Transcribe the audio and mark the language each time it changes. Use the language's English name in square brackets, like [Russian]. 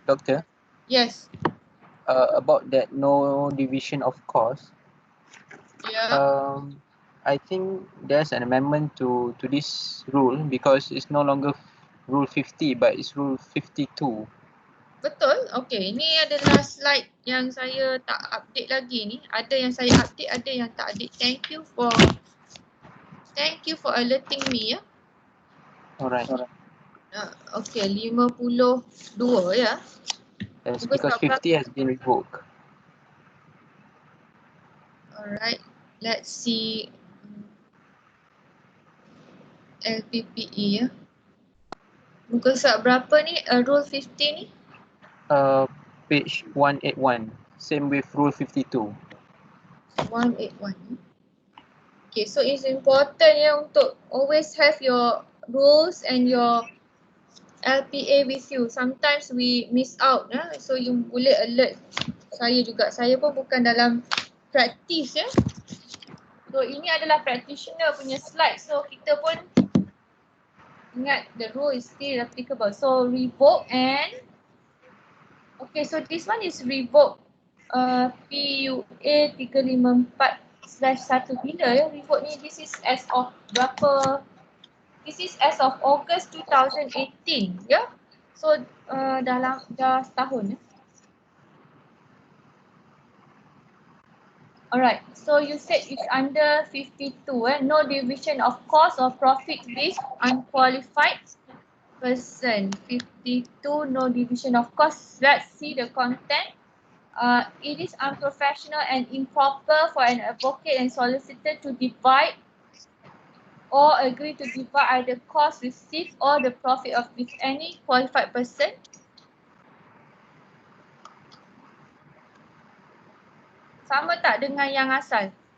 [English] Doctor, Yes. about that no division of cost, Yeah. I think there's an amendment to this rule because it's no longer rule 50 but it's rule 52. [Malay] Betul. Okay. Ini adalah slide yang saya tak update lagi ni. Ada yang saya update, ada yang tak update. [English] Thank you for alerting me [Malay] ya. [English] Alright. Okay, 52 ya. Yes, [Malay] Cuba [English] because 50 has been revoked. Alright, let's see LPPE ya. [Malay] Muka surat berapa ni? Rule 50 ni? [English] Page 181. Same with rule 52. 181. Okay, so it's important [Malay] ya untuk [English] always have your rules and your LPA with you. Sometimes we miss out ya. [Malay] So you boleh alert saya juga. Saya pun bukan dalam practice ya. So ini adalah practitioner punya slide. So kita pun ingat [English] the rule is still applicable. So revoke and okay, so this one is revoke PUA 354/1 [Malay] bila ya [English] revoke ni. This is as of [Malay] berapa? [English] This is as of August 2018 ya. [Malay] So dah setahun ya. [English] Alright, so you said it's under 52 no division of cost or profit with unqualified person. 52 no division of cost. Let's see the content. It is unprofessional and improper for an advocate and solicitor to divide or agree to divide either cost received or the profit of with any qualified person. [Malay] Sama tak dengan yang asal?